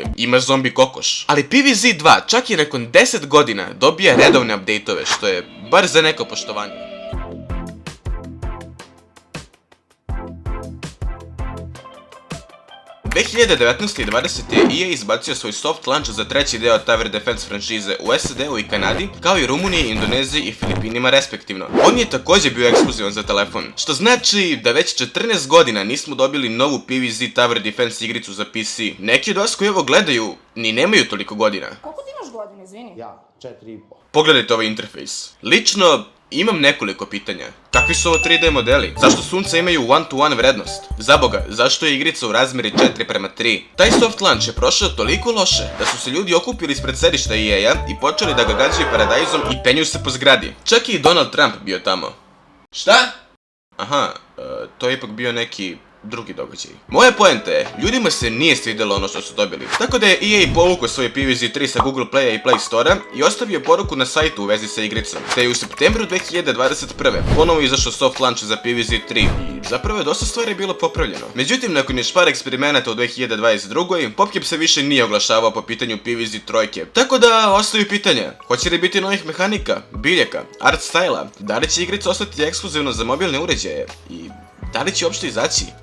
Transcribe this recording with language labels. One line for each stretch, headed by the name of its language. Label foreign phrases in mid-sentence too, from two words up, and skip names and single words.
Serbian: Ima zombi kokoš. Ali PvZ2 čak i nakon 10 godina dobija redovne update-ove, što je bar za neko poštovanje. U 2019. i 20. je EA izbacio svoj
English: soft launch
Serbian: za treći deo Tower Defense franšize u SAD-u i Kanadi, kao i Rumuniji, Indoneziji i Filipinima respektivno. On je također bio ekskluzivan za telefon, što znači da već 14 godina nismo dobili novu PvZ Tower Defense igricu za PC. Neki od vas koji ovo gledaju ni nemaju toliko godina. Koliko ti imaš godina, izvini? Ja, 4,5. Pogledajte ovaj interfejs. Lično, imam nekoliko pitanja. Kakvi su ovo 3D modeli? Zašto sunca imaju
English: one-to-one
Serbian: vrednost? Zaboga, zašto je igrica u razmeri 4:3? Taj
English: soft launch
Serbian: je prošao toliko loše da su se ljudi okupili ispred sedišta EA-a i počeli da ga gađaju paradajzom i penju se po zgradi. Čak i Donald Trump bio tamo. Šta? Aha, to je ipak bio neki drugi događaj. Moja poenta je, ljudima se nije svidjelo ono što su dobili, tako da je EA povukao svoj PvZ3 sa Google Playa i Play Store-a i ostavio poruku na sajtu u vezi sa igricom, te je u septembru 2021. ponovo izašao
English: soft launch
Serbian: za PvZ3 i zapravo je dosta stvari bilo popravljeno. Međutim, nakon još par eksperimenata u 2022. PopCap se više nije oglašavao po pitanju PvZ3, tako da ostaju pitanja, hoće li biti novih mehanika, biljaka,
English: art styla,
Serbian: da li će igrica ostati ekskluzivno za mobilne uređaje i da li će uopšte izaći?